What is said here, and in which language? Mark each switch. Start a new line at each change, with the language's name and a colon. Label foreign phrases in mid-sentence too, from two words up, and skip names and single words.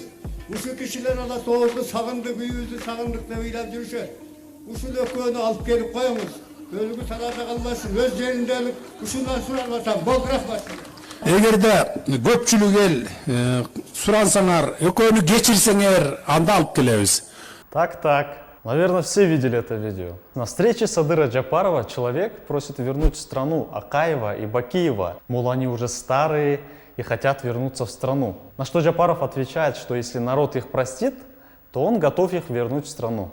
Kyrgyz: Ушул кишилер ала тоозду сагындык, үйүбүздү сагындык деп ыйлап жүрүшөт. Ушул экөөнү алып келип коюңуз. Өлгү тарапта калбасын, өз жеринде ушундан суралбасам, болдурак. Эгерде көпчүлүк эл сурансаңар, экөөнү кечирсеңер, анда алып келебиз.
Russian: Так. Наверное, все видели это видео. На встрече Садыра Джапарова человек просит вернуть в страну Акаева и Бакиева. Мол, они уже старые и хотят вернуться в страну. На что Джапаров отвечает, что если народ их простит, то он готов их вернуть в страну.